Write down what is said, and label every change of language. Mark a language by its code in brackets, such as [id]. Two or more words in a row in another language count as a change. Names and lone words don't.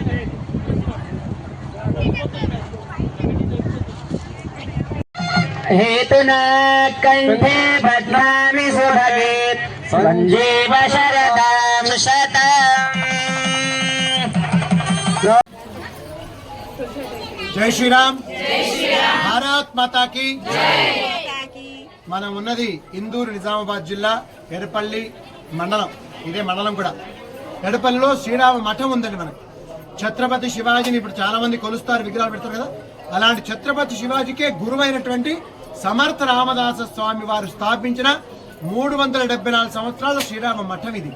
[sa] हेतुना कंठे बध्नामि सुभगे संजीव शरदां शतम्। [hi] जय श्री राम, भारत माता की [te] మనం ఉన్నది ఇందూరు నిజామాబాద్ జిల్లా ఎడపల్లి మండలం. ఇదే మండలం కూడా. ఎడపల్లిలో శ్రీరామ మఠం ఉందండి. మనకి ఛత్రపతి శివాజీని ఇప్పుడు చాలా మంది కొలుస్తారు, విగ్రహాలు పెడతారు కదా. అలాంటి ఛత్రపతి శివాజీకే గురువైనటువంటి సమర్థ రామదాస స్వామి వారు స్థాపించిన 374 సంవత్సరాల శ్రీరామ మఠం ఇది.